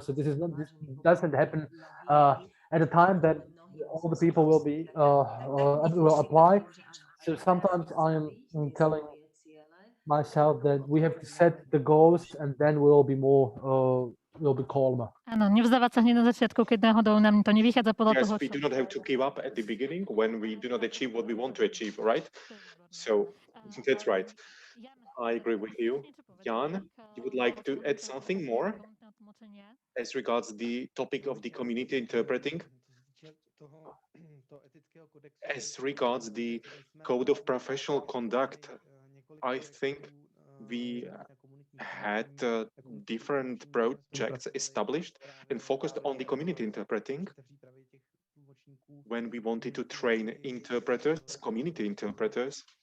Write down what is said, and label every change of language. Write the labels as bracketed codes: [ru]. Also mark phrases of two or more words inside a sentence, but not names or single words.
[en] So this doesn't happen at a time that all the people will be will apply. So sometimes I'm telling myself that we have to set the goals, and then we'll be more will be calmer. [sk] Áno, nevzdávať sa hneď na začiatku, keď náhodou nám to nevychádza podľa [en] Yes, [sk] toho, [en] we [sk] čo... [en] do not have to give up at the beginning when we do not achieve what we want to achieve, right? So that's right. I agree with you. Jan, you would like to add something more as regards the topic of the community interpreting? As regards the code of professional conduct, I think we had different projects established and focused on the community interpreting when we wanted to train interpreters, community interpreters,